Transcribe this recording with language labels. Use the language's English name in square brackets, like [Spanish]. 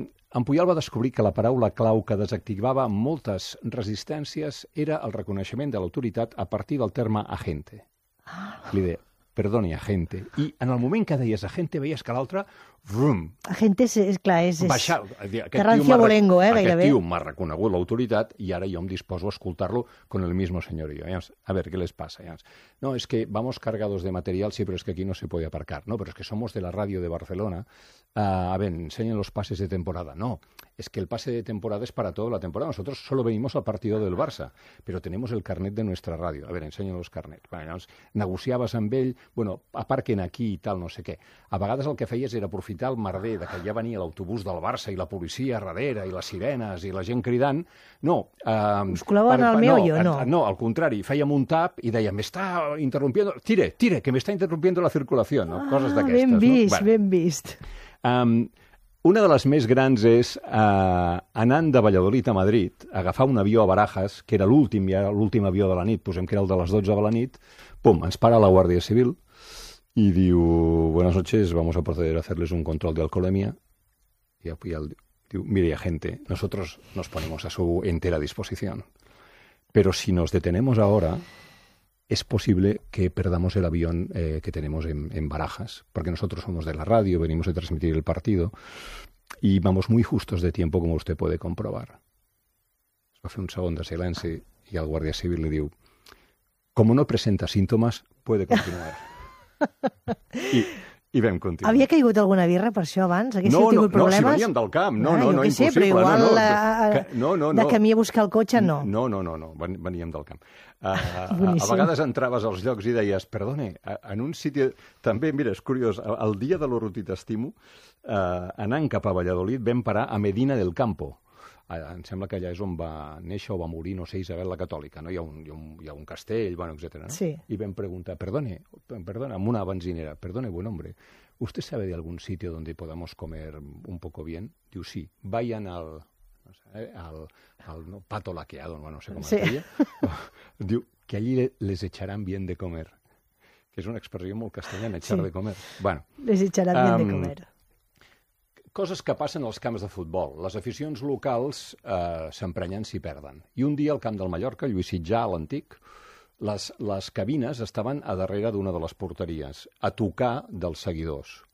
[Catalan] En Puyal va descobrir que la paraula clau que desactivava moltes resistències era el reconeixement de l'autoritat a partir del terme agente. Li deia, perdoni, agente. I en el moment que deies agente, veies que l'altre vrum. La gent és clar, és... Baixar, Terrancio Bolengo, gairebé. Aquest tio m'ha reconegut l'autoritat i ara jo em disposo a escoltar-lo [Spanish] con el mismo señorío. [Catalan] A ver, què les passa? [Spanish] No, és que vamos cargados de material, sí, però és que aquí no se puede aparcar. [Catalan] No, però és que [Spanish] somos de la ràdio de Barcelona. A ver, enseñen los pases de temporada. No, es que el pase de temporada es para toda la temporada. Nosotros solo venimos al partido del Barça, pero tenemos el carnet de nuestra ràdio. A ver, enseñen los carnets. [Catalan] Bueno, llavors, negociaves amb ell, bueno, [Spanish] aparquen aquí [Catalan] i tal, no sé què. A vegades el que feies era aprofitar el merder de que ja venia l'autobús del Barça i la policia darrere i les sirenes i la gent cridant. No. Us col·laven al meu, jo, no? No, al contrari. Fèiem un tap i dèiem, m'està interrompiendo... Tire, tire, que m'està interrompiendo la circulació. No? Coses d'aquestes. Ben vist, no? Bueno, ben vist. Una de les més grans és anant de Valladolid a Madrid, agafar un avió a Barajas, que era l'últim, ja l'últim avió de la nit, posem que era el de les 12 de la nit, pum, ens para la Guàrdia Civil i diu, [Spanish] buenas noches, vamos a proceder a hacerles un control de alcoholemia. [Catalan] I ja el diu, [Spanish] mire, agente, nosotros nos ponemos a su entera disposición, pero si nos detenemos ahora... es posible que perdamos el avión que tenemos en Barajas, porque nosotros somos de la radio, venimos a transmitir el partido, y vamos muy justos de tiempo, como usted puede comprobar. [Catalan] Va a fer un segon de silenci, i el guàrdia civil li diu, [Spanish] como no presenta símptomes, puede continuar. [Catalan] I vam continuar. Havia caigut alguna birra per això abans? Haguéssim no, tingut problemes? No, si veníem del camp. No, no, no, impossible. Sé, igual no, no, de camí a buscar el cotxe, no. No, no, no, no, veníem del camp. A vegades entraves als llocs i deies, [Spanish] perdone, en un sitio... [Catalan] També, mira, és curiós, el dia de l'Urruti t'estimo, anant cap a Valladolid, vam parar a Medina del Campo. Em sembla que allà és on va néixer o va morir, no sé, Isabel la Catòlica, no? Hi ha un castell, bueno, etcètera. No? Sí. I vam preguntar, perdona, amb una benzinera, [Spanish] perdone, buen hombre, ¿usted sabe de algún sitio donde podamos comer un poco bien? [Catalan] Diu, sí, [Spanish] vayan al, [Catalan] no sé, al no, [Spanish] pato laqueado, [Catalan] no sé com sí. Es deia. [Spanish] Diu, que allí les echarán bien de comer. [Catalan] Que és una expressió molt castellana, [Spanish] echar [Catalan] sí. [Spanish] De comer. Bueno, les echarán bien de comer. [Catalan] Coses que passen als camps de futbol. Les aficions locals s'emprenyen si perden. I un dia al camp del Mallorca, Lluís Sitjà, a l'antic, les cabines estaven a darrere d'una de les porteries, a tocar dels seguidors.